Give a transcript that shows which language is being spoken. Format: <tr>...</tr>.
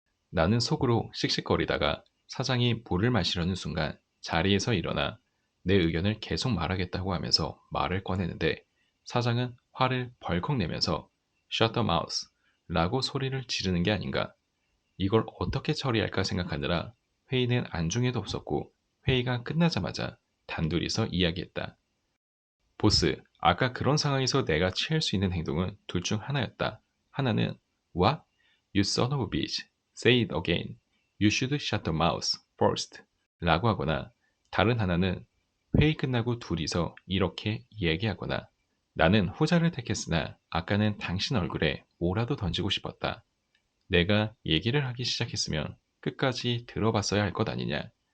<ko>나는 속으로 씩씩거리다가 사장이 물을 마시려는 순간 자리에서 일어나 내 의견을 계속 말하겠다고 하면서 말을 꺼내는데 사장은 화를 벌컥 내면서</ko> <en>Shut the mouse</en> <ko>라고 소리를 지르는 게 아닌가. 이걸 어떻게 처리할까 생각하느라 회의는 안중에도 없었고 회의가 끝나자마자 단둘이서 이야기했다. 보스, 아까 그런 상황에서 내가 취할 수 있는 행동은 둘 중 하나였다.</ko> <en>하나는 What? You son of a bitch. Say it again. You should shut your mouth first.</en> <ko>라고 하거나 다른 하나는 회의 끝나고 둘이서 이렇게 얘기하거나 나는 후자를 택했으나 아까는 당신 얼굴에 뭐라도 던지고 싶었다. 내가 얘기를 하기 시작했으면 끝까지 들어봤어야 할 것 아니냐.</ko>